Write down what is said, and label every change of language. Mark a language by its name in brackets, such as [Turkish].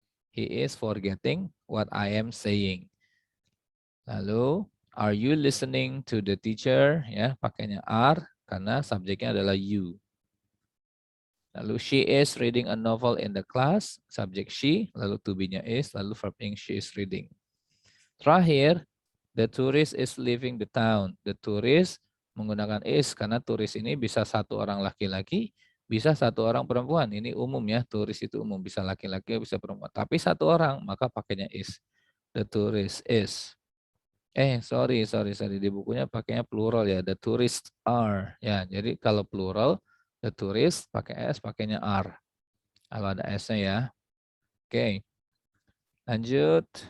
[English] He is forgetting what I am saying. Lalu, are you listening to the teacher? [Indonesian] Ya, pakainya are karena subjeknya adalah you. [English] Lalu she is reading a novel in the class, subjek she, lalu to be-nya is, lalu verb ing she is reading. Terakhir, the tourist is leaving the town. [Indonesian] The tourist menggunakan is karena turis ini bisa satu orang laki-laki, bisa satu orang perempuan. Ini umum ya, turis itu umum, bisa laki-laki, bisa perempuan. Tapi satu orang, maka pakainya is. [English] The tourist is. [Indonesian] Sorry. Di bukunya pakainya plural ya. [English] The tourists are. [Indonesian] Ya, jadi kalau plural, the tourists pakai s, pakainya are. Kalau ada s-nya ya. Oke. Lanjut.